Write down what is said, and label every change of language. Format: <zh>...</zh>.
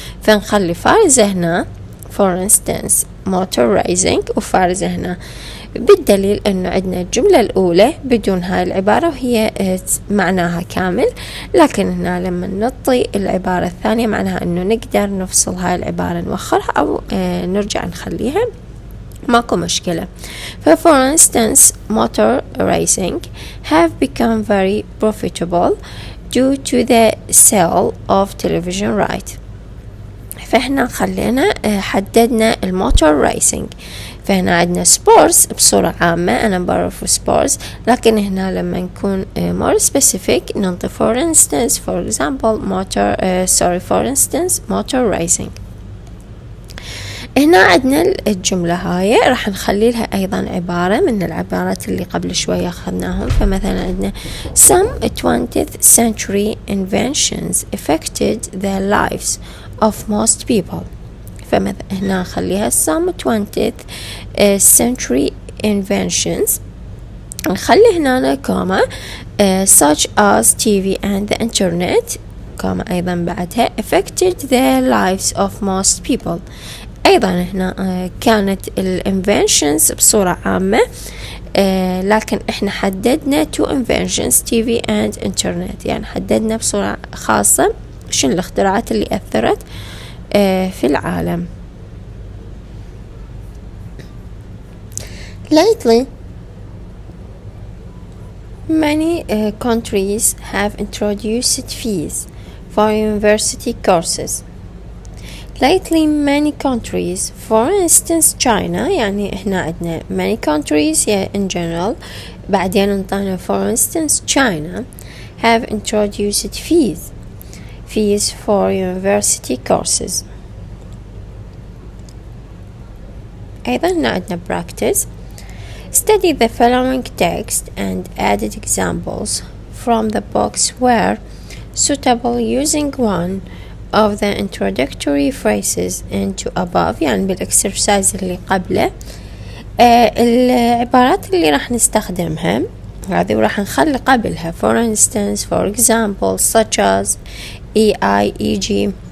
<ar>فنخلي فارزة هنا</ar> <en>for instance motor racing</en> <ar>وفارزة هنا، بالدليل انه عندنا الجملة الاولى بدون هاي العبارة وهي معناها كامل، لكن هنا لما نعطي العبارة الثانية معناها انه نقدر نفصل هاي العبارة نوخرها او نرجع نخليها، ماكو مشكلة.</ar> <en>for instance motor racing have become very profitable due to the sale of television right.</en> <ar>فإحنا خلينا حددنا الموتور رايسنج. فهنا عندنا سبورتس بصورة عامة أنا بعرف سبورتس، لكن هنا لما نكون</ar> <en>more specific</en> <ar>ننطي</ar> <en>for instance for example motor for instance motor racing.</en> <ar>هنا عندنا الجملة هاي راح نخلي لها أيضا عبارة من العبارات اللي قبل شوية أخذناهم. فمثلا عندنا</ar> <en>some 20th century inventions affected the lives of most people.</en> <ar>فمثلا هنا نخليها</ar> <en>some 20th century inventions،</en> <ar>نخلي هنا كوما</ar> <en>such as TV and the internet،</en> <ar>كوما أيضا بعدها</ar> <en>affected the lives of most people.</en> <ar>أيضا هنا كانت الانفنشنز بصورة عامة، لكن احنا حددنا</ar> <en>two inventions TV and internet،</en> <ar>يعني حددنا بصورة خاصة شنو الاختراعات اللي أثرت في العالم.</ar> <en>Lately many countries have introduced fees for university courses. Lately many countries, for instance China،</en> <ar>يعني احنا عندنا</ar> <en>many countries in general،</en> <ar>بعدين انطانا</ar> <en>for instance China have introduced fees for university courses.</en> <ar>أيضا هنا عندنا practice.</ar> <en>Study the following text and added examples from the books where suitable using one of the introductory phrases into above،</en> <ar>يعني بالإكسرسايز اللي قبله. العبارات اللي راح نستخدمها هذه وراح نخلي قبلها</ar> <en>for instance for example such as e.g.</en>